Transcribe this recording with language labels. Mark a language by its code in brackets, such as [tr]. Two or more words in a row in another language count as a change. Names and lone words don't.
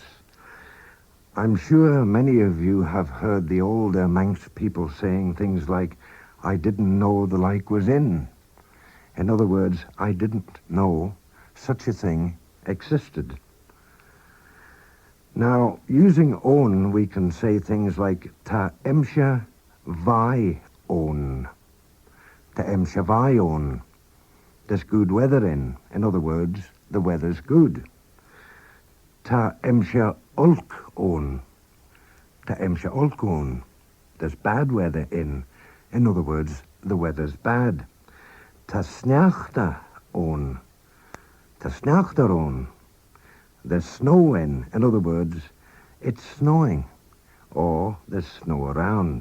[en] I'm sure many of you have heard the older Manx people saying things like, I didn't know the like was in. In other words, I didn't know such a thing existed. Now, using own, we can say things like [gv] ta emshir vai own. Ta emshir vai own. [en] There's good weather in. In other words, the weather's good. [gv] Ta emshir ulk own. Ta emshir ulk own. [en] There's bad weather in. In other words, the weather's bad. [gv] Ta sneachta own. Ta sneachta own. [en] There's snow in. In other words, it's snowing. Or there's snow around.